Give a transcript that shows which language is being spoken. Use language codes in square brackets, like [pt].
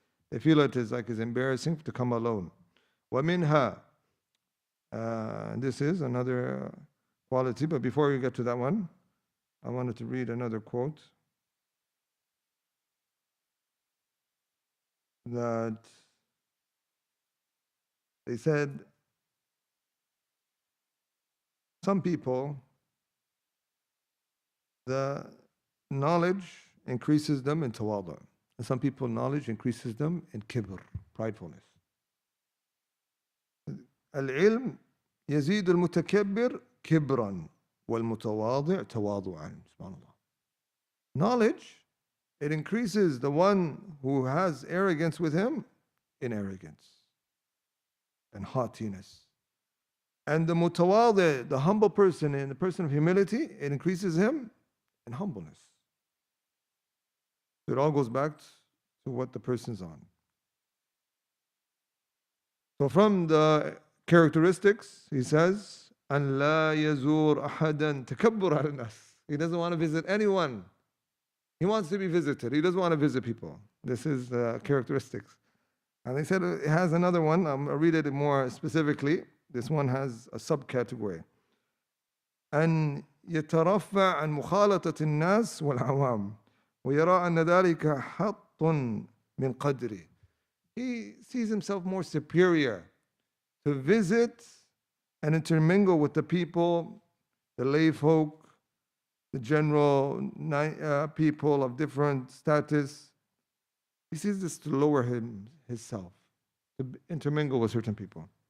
[en] They feel it is like it's embarrassing to come alone. وَمِنْهَا, this is another quality, but before we get to that one, I wanted to read another quote that they said, some people, the knowledge increases them in tawadu. And some people, knowledge increases them in kibr, pridefulness. [ar] العلم يزيد المتكبر كبرا والمتواضع تواضعا. [en] Subhanallah. Knowledge, it increases the one who has arrogance with him in arrogance and haughtiness. And the mutawadi, the humble person and the person of humility, it increases him in humbleness. So it all goes back to what the person's on. So from the characteristics, he says, [ar] أن لا يزور أحدا تكبر على الناس. [en] He doesn't want to visit anyone. He wants to be visited. He doesn't want to visit people. This is the characteristics. And they said it has another one. I'll read it more specifically. This one has a subcategory. [ar] أن يترفع عن مخالطة الناس والعوام ويرى أن ذلك حط من قدره. [en] He sees himself more superior to visit and intermingle with the people, the lay folk, the general people of different status. He sees this to lower himself, to intermingle with certain people.